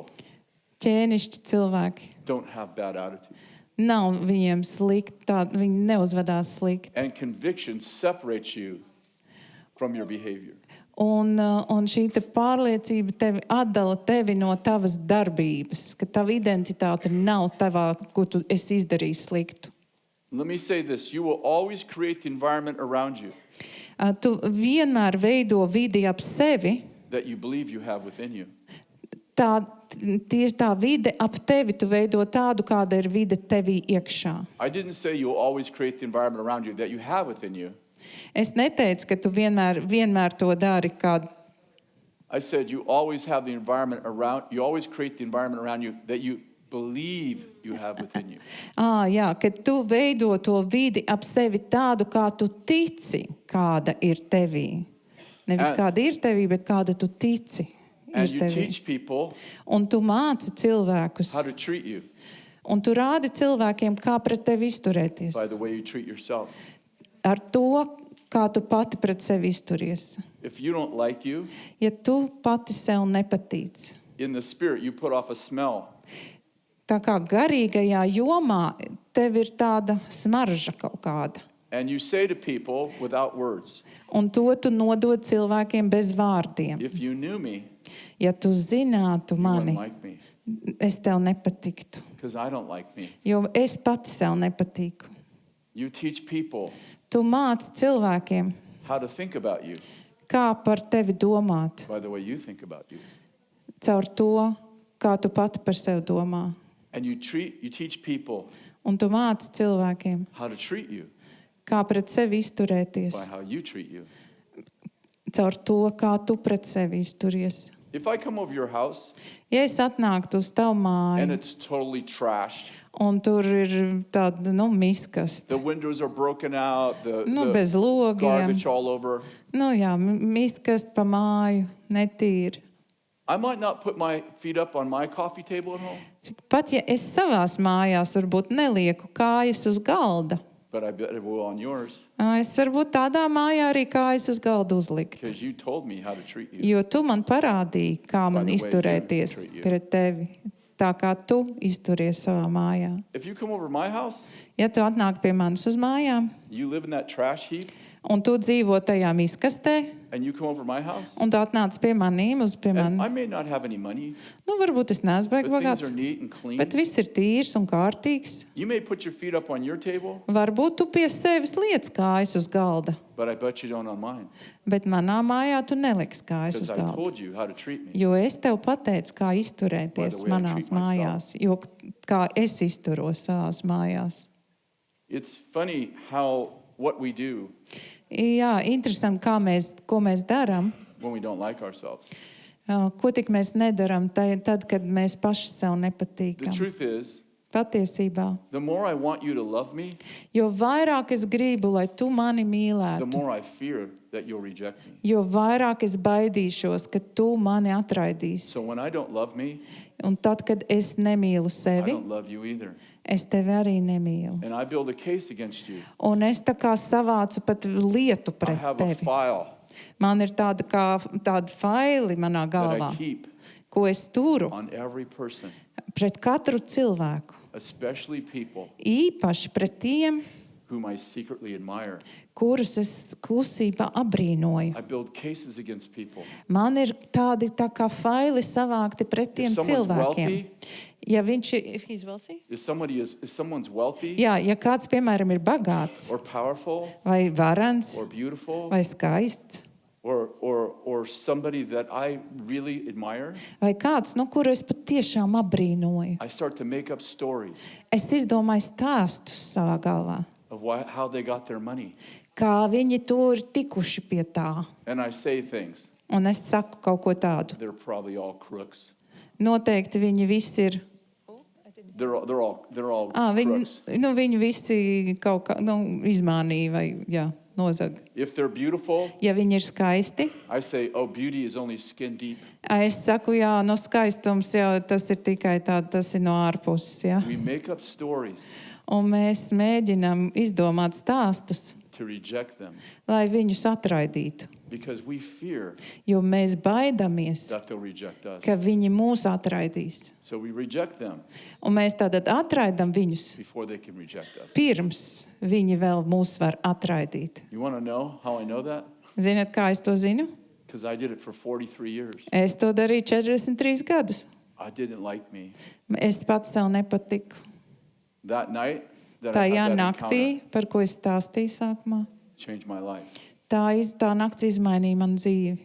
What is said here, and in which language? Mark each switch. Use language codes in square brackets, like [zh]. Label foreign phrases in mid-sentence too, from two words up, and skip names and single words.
[lv] Ķēnišķi cilvēki [en] don't have bad attitude. [lv] nav viņiem slikti, viņi neuzvedās slikti. [en] And conviction separates you from your behavior. [lv] Un šī te pārliecība tevi atdala tevi no tavas darbības, ka tava identitāte nav tavā, ko tu esi izdarījis sliktu. [en] Let me say this, you will always create the environment around you [lv] Tu vienmēr veido vidi ap sevi, [en] that you believe you have within you. [lv] tieši tā vide ap tevi, tu veido tādu, kāda ir vide tevī iekšā. [en] I didn't say you'll always create the environment around you that you have within you. [lv] Es neteicu, ka tu vienmēr to dari, kā [en] I said you always have the environment around, you always create the environment around you that you believe you have within you. [lv] Jā, ka tu veido to vidi ap sevi tādu, kā tu tici, kāda ir tevī. Nevis kāda ir tevī, bet kāda tu tici [en] And [lv] ir [en] you [lv] tevī. [en] teach people [lv] Un tu māci cilvēkus, [en] how to treat you [lv] un tu rādi cilvēkiem, kā pret tevi izturēties. [en] by the way you treat yourself. [lv] Ar to, kā tu pati pret sevi izturies. [en] If you don't like you, [lv] Ja tu pati sev nepatīc, [en] in the spirit, you put off a smell. [lv] tā kā garīgajā jomā tev ir tāda smarža kaut kāda. [en] And you say to people without words, [lv] Un to tu nodod cilvēkiem bez vārdiem. [en] if you knew me, [lv] Ja tu zinātu [en] you wouldn't [lv] mani, [en] like me. [lv] es tev nepatiktu. [en] Because I don't like me. [lv] Jo es pati sev nepatīku. [en] You teach people [lv] Tu māci cilvēkiem, [en] how to think about you [lv] kā par tevi domāt, [en] by the way you think about you. [lv] caur to, kā tu pati par sevi domā. [en] And you teach people [lv] Un tu māci cilvēkiem, [en] how to treat you [lv] kā pret sevi [en] by [lv] izturēties, [en] how you treat you. [lv] caur to, kā tu pret sevi izturies. [en] If I come over your house [lv] Ja es atnāktu uz tavu [en] and [lv] māju, [en] it's totally trashed, [lv] un tur ir tāda, miskasta, [en] the windows are broken out, the [lv] bez logiem, [en] garbage all over, [lv] jā, miskasta pa māju, netīri. [en] I might not put my feet up on my coffee table at home, [lv] Pat ja es savās mājās varbūt nelieku kājas uz galda, [en] but I bet it will on yours [lv] es varbūt tādā mājā arī kājas uz galda uzlikt. [en] because you told me how to treat you. [lv] Jo tu man parādīji, kā man [en] By the way you [lv] izturēties [en] treat you. [lv] pret tevi, tā kā tu izturies savā mājā. [en] If you come over my house, [lv] Ja tu atnāk pie manis uz mājām, [en] you live in that trash heap, [lv] un tu dzīvo tajā miskastē, [en] and you come over my house, [lv] un tu atnāc pie manīm, pie [en] and I [lv] manis, [en] may not have any money, [lv] varbūt es neesmu [en] but [lv] baigi [en] things [lv] bagāts, [en] are neat and clean. [lv] bet viss ir tīrs un kārtīgs. [en] You may put your feet up on your table, [lv] Varbūt tu pie sevis liec kājas uz galda, [en] but I bet you don't on mine [lv] bet manā mājā tu neliks kājas [en] because [lv] uz [en] I [lv] galda. [en] told you how to treat me. [lv] Jo es tev pateicu, kā izturēties [en] By the way I [lv] manās [en] treat myself. [lv] mājās, jo kā es izturos savās mājās. [en] It's funny how what we do [lv] Jā, interesanti, ko mēs darām, [en] when we don't like ourselves. [lv] ko tik mēs nedaram tad, kad mēs paši sev [en] The [lv] nepatīkam. [en] truth is, [lv] Patiesībā, [en] the more I want you to love me, [lv] jo vairāk es gribu, lai tu mani [en] the [lv] mīlētu, [en] more I fear that you'll reject me. [lv] jo vairāk es baidīšos, ka tu mani atraidīsi. [en] So when I don't love me, [lv] Un tad, kad es nemīlu [en] I [lv] sevi, [en] don't love you either. [lv] es tevi arī nemīlu. [en] And I build a case against you. [lv] Un es tā kā savācu pat lietu [en] I [lv] pret [en] have a [lv] tevi. [en] file [lv] Man ir tāda faili manā [en] that I [lv] galvā, [en] keep [lv] ko es turu [en] on every person, [lv] pret katru cilvēku. [en] especially people [lv] Īpaši pret tiem, [en] whom I secretly admire. [lv] kurus es klusībā abrīnoju. [en] I build cases against people. [lv] Man ir tādi tā kā faili savākti pret tiem [en] If someone's [lv] cilvēkiem. [en] wealthy, [lv] Ja viņš ir, [en] if he's wealthy? if someone's wealthy [lv] Jā, ja kāds, piemēram, ir bagāts, [en] or powerful [lv] vai varants, [en] or beautiful [lv] vai skaists, [en] or somebody that I really admire, [lv] vai kāds, kuru es patiešām abrīnoju, [en] I start to make up stories [lv] es izdomāju stāstus savā galvā, [en] of how they got their money. [lv] kā viņi to ir tikuši pie tā. [en] And I say things. [lv] Un es saku kaut ko tādu. [en] They're probably all crooks. [lv] Noteikti viņi visi ir. [en] They're all [lv] Viņi, [en] crooks. [lv] viņi visi kaut kā izmānīja vai nozaga. [en] If they're beautiful, [lv] Ja viņi ir skaisti, [en] I say, oh, beauty is only skin deep. [lv] es saku, skaistums jau tas ir tikai tāds, tas ir no ārpuses. Jā. [en] We make up stories [lv] Un mēs mēģinām izdomāt stāstus, [en] to reject them [lv] lai viņus atraidītu. [en] because we fear [lv] Jo mēs baidamies, [en] that they'll reject us. [lv] ka viņi mūs atraidīs. [en] So we reject them [lv] Un mēs tātad atraidam viņus, [en] before they can reject us. [lv] pirms viņi vēl mūs var atraidīt. [en] You want to know how I know that? [lv] Ziniet, kā es to zinu? [en] Because I did it for 43 years. [lv] Es to darīju 43 gadus. [en] I didn't like me. [lv] Es pats sev nepatiku. [en] That night that I [lv] Tajā [en] had that [lv] naktī, [en] encounter [lv] par ko es stāstīju sākumā, [en] changed my life. [lv] tā nakts izmainīja manu dzīvi.